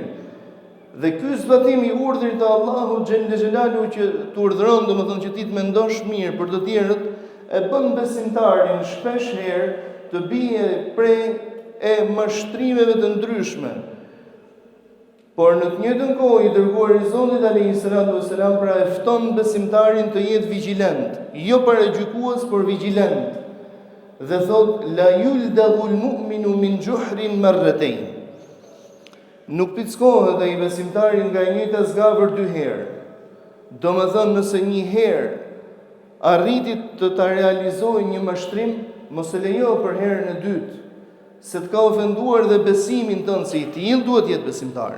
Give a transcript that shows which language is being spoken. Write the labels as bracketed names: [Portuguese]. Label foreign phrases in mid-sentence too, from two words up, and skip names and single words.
[Albanian] Dhe ky zbatim i urdhrit të Allahut [Arabic] جل جلاله [Albanian] që të urdhëron, domethënë që ti të mendosh mirë për të tjerët, e bën besimtarin shpesh herë të bie prej e mashtrimeve të ndryshme. Por në të njëjtën kohë i dërguari i Zotit [Arabic] عليه الصلاة والسلام [Albanian] pra e fton besimtarin të jetë vigjilent, jo paragjykues, por vigjilent. Dhe thot: [Arabic] "لا يلدغ المؤمن من جحر مرتين." [Albanian] Nuk pickohet ai besimtari nga e njëjta zgavër dy herë. Domethënë nëse një herë arriti të ta realizojë një mashtrim, mos e lejo për herën e dytë, se të ka ofenduar dhe besimin tënd, se i tillë duhet jetë besimtari.